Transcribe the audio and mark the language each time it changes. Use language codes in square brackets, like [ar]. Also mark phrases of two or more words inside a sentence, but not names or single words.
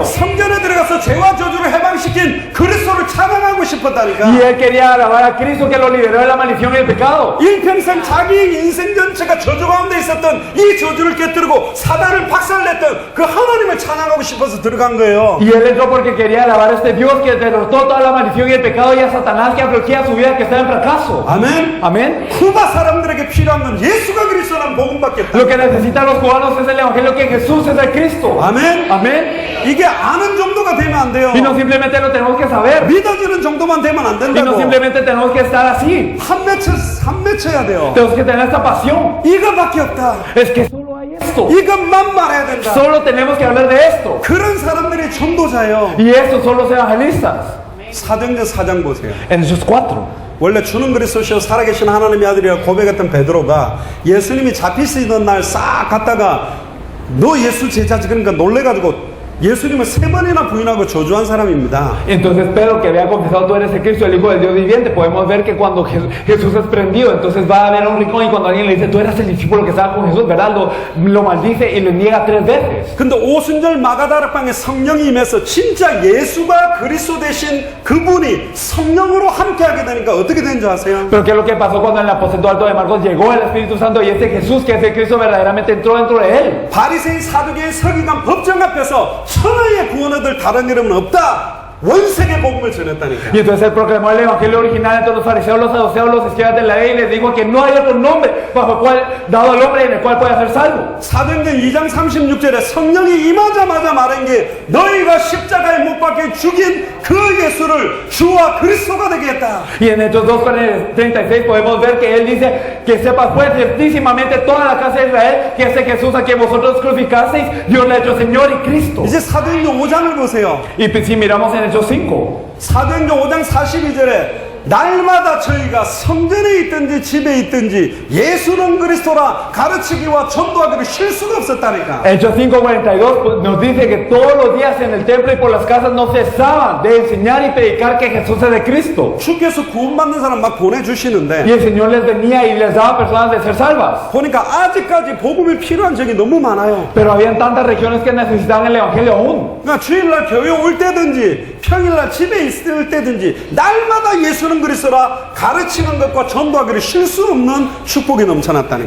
[ko] 성전에 들어가서 죄와 저주를 해방시킨 그리스도를 찬양하고 싶었다니까. [es] Y él quería alabar a Cristo que lo liberó de la maldición y el pecado. [ko] 일평생 자기 인생 전체가 저주 가운데 있었던 이 저주를 깨뜨리고 사단을 박살냈던 그 하나님을 찬양하고 싶어서 들어간 거예요. [es] Y él entró porque quería alabar a este Dios que derrotó toda la maldición y el pecado y a Satanás que afligía su vida que estaba en fracaso. [ko] 아멘. [es] Amén. [ko] 쿠바 사람들에게 필요한 건 예수가 그리스도라는 복음밖에 없다. [es] Lo que necesitan los cubanos es el evangelio que Jesús es el Cristo. [ko] 아멘. [es] Amén. [ko] 이게 아는 정도가 되면 안 돼요. [es] Y no simplemente lo tenemos que saber. [ko] 믿어지는 정도만 되면 안 [es] Y no [ko] 된다고. [es] simplemente tenemos que estar así. [ko] 한 맺혀야 돼요. [es] Tenemos que tener esta pasión. [ko] 이거밖에 없다. [es] Es que solo hay esto. [ko] 이것만 말해야 된다. [es] Solo tenemos que hablar de esto. [ko] 그런 사람들이 전도자예요. [es] Y estos son los evangelistas. [ko] 사도행전 4장 보세요. [es] En Hechos 4. [ko] 원래 주는 그리스도시요 살아계신 하나님의 아들이라 고백했던 베드로가 예수님이 잡히시던 날 싹 갔다가 너 예수 제자지 그러니까 놀래가지고 예수님을 3번이나 부인하고 저주한 사람입니다. [es] Entonces Pedro, que había confesado tú eres el Cristo, el Hijo del Dios viviente, podemos ver que cuando Jesús es prendido, entonces va a haber un rincón y cuando alguien le dice tú eres el discípulo que estaba con Jesús, ¿verdad? Lo maldice y le niega 3 veces. [ko] 근데 오순절 마가다락방에 성령이 임해서 진짜 예수가 그리스도 되신 그분이 성령으로 함께하게 되니까 어떻게 된 줄 아세요? [es] Pero ¿qué es lo que pasó cuando en el aposento alto de Marcos llegó el Espíritu Santo y este Jesús, que es el Cristo, verdaderamente entró dentro de él? [ko] 바리새인 사두개인 서기관 법정 앞에서 천하의 구원 얻을 다른 이름은 없다. 원색의 복음을 전했다니까. [es] Y entonces él proclamó el evangelio original entre los fariseos, los saduceos, los escribas de la ley y les dijo que no hay otro nombre bajo el cual, dado al hombre en el cual pueda ser salvo. [ko] 사도행전 2장 36절에 성령이 임하자마자 말한 게 너희가 십자가에 못 박혀 죽인 그 예수를 주와 그리스도가 되게 했다. [es] Y en Hechos 2:36 podemos ver que él dice que sepas pues ciertísimamente toda la casa de Israel que ese Jesús a quien vosotros crucificasteis, Dios le ha hecho Señor y Cristo. [ko] 이제 사도행전 5장을 보세요. [es] Y si miramos en Hechos 5, [ko] 사도행전 5장 42절에 날마다 저희가 성전에 있든지 집에 있든지 예수는 그리스도라 가르치기와 전도하기를 쉴 수가 없었다니까. [es] Hechos 5:42 pues, nos dice que todos los días en el templo y por las casas no cesaban de enseñar y predicar que Jesús es de Cristo. [ko] 주께서 구원받는 사람 막 [es] Y [ko] 보내주시는데 [es] el Señor les venía y les daba personas de ser salvas. [ko] 보니까 아직까지 복음이 필요한 적이 너무 많아요. [es] Pero habían tantas regiones que necesitaban el Evangelio aún. [ko] 그러니까 주일날 교회 올 때든지 평일날 집에 있을 때든지 날마다 예수는 그리스도라 가르치는 것과 전도하기를 쉴 수 없는 축복이 넘쳐났다니까.